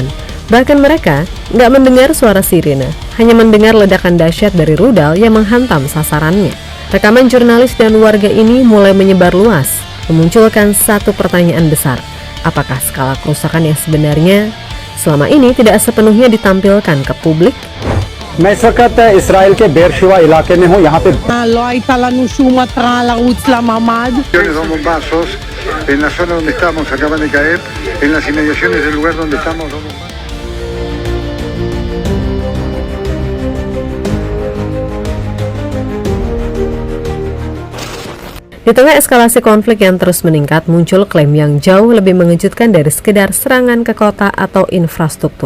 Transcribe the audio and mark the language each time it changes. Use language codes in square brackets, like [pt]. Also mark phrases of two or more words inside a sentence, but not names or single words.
[id] Bahkan mereka nggak mendengar suara sirine, hanya mendengar ledakan dahsyat dari rudal yang menghantam sasarannya. Rekaman jurnalis dan warga ini mulai menyebar luas, memunculkan satu pertanyaan besar. Apakah skala kerusakan yang sebenarnya selama ini tidak sepenuhnya ditampilkan ke publik. [hi] मैं इस वक्त इसराइल के बेरशुवा इलाके में हूँ यहाँ पे [he] לא הייתה לנו שום התראה לרוץ לממ"ד. [es] Son bombazos en la zona donde estamos, acaban de caer, en las inmediaciones del lugar donde estamos. [id] Di tengah eskalasi konflik yang terus meningkat, muncul klaim yang jauh lebih mengejutkan dari sekedar serangan ke kota atau infrastruktur.